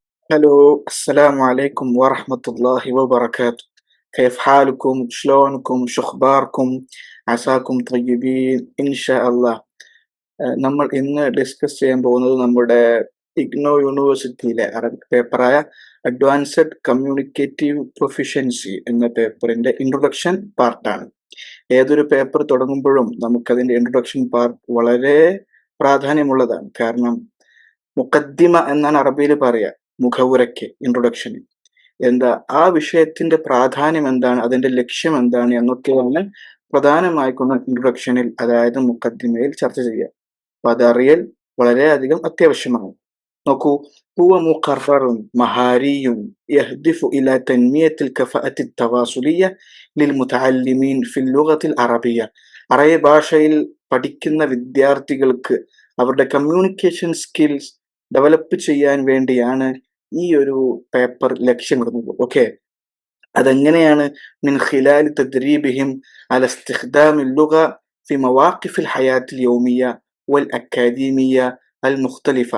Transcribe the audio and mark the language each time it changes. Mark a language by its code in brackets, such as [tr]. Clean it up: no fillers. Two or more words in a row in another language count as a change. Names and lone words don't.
[ar] هلو، السلام عليكم ورحمة الله وبركاته. كيف حالكم؟ شلونكم؟ شو أخباركم؟ عساكم طيبين إن شاء الله. [ml] നമ്മൾ ഇന്ന് ഡിസ്കസ് ചെയ്യാൻ പോകുന്നത് നമ്മുടെ ഇഗ്നോ യൂണിവേഴ്സിറ്റിയിലെ അറബിക് പേപ്പറായ അഡ്വാൻസ്ഡ് കമ്മ്യൂണിക്കേറ്റീവ് പ്രൊഫിഷ്യൻസി എന്ന പേപ്പറിന്റെ [en] introduction part. [ml] ഏതൊരു പേപ്പർ തുടങ്ങുമ്പോഴും നമുക്കതിന്റെ [en] introduction part [ml] വളരെ പ്രാധാന്യമുള്ളതാണ്. കാരണം മുഖദ്ദിമ എന്നാണ് അറബിയിൽ പറയുക, മുഖവുരയ്ക്ക്, ഇൻട്രൊഡക്ഷന്. എന്താ ആ വിഷയത്തിന്റെ പ്രാധാന്യം എന്താണ്, അതിന്റെ ലക്ഷ്യം എന്താണ് എന്നൊക്കെയാണ് പ്രധാനമായിക്കൊണ്ട് ഇൻട്രൊഡക്ഷനിൽ, അതായത് മുഖദ്ദിമയിൽ ചർച്ച ചെയ്യുക. അപ്പൊ അതറിയൽ വളരെയധികം അത്യാവശ്യമാണ്. നോക്കൂ, [ar] هو مقرر مهاري يهدف إلى تنمية الكفاءة التواصلية للمتعلمين في اللغة العربية. [ml] അറബി ഭാഷയിൽ പഠിക്കുന്ന വിദ്യാർത്ഥികൾക്ക് അവരുടെ [en] communication skills develop [ml] ചെയ്യാൻ വേണ്ടിയാണ് ഈ ഒരു പേപ്പർ ലക്ഷ്യമിടുന്നത്. ഓക്കെ, അതെങ്ങനെയാണ്? [ar] من خلال تدريبهم على استخدام اللغة في مواقف الحياة اليومية والأكاديمية المختلفة.